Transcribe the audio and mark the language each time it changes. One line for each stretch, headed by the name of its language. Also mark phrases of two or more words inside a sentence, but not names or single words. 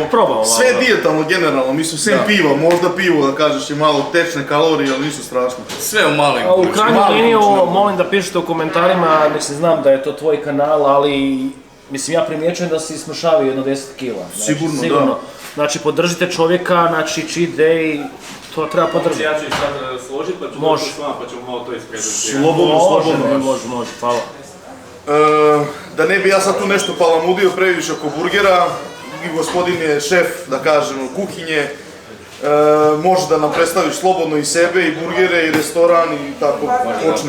Croatian: Sve dijetalno generalno, mislim sem piva, možda pivo da kažeš je malo tečne kalorije, ali nisu strašno. Sve u malim količinama. U krajnju liniju molim da pišete u komentarima, mislim znam da je to tvoj kanal, ali mislim ja primjećujem da si smršavio jedno 10 kila. Sigurno, da. Znači podržite čovjeka, znači
English: cheat day,
Croatian: to treba podržati. Ja ću ih sad složiti pa ću doći s vama pa ćemo malo to isprezentirati. Slobodno. Može, hvala. Da ne bi ja sad tu nešto palamudio previše oko burgera, gospodin je šef, da kažem, kuhinje, može da nam predstaviš slobodno i sebe, i burgere, i restoran, i tako počne.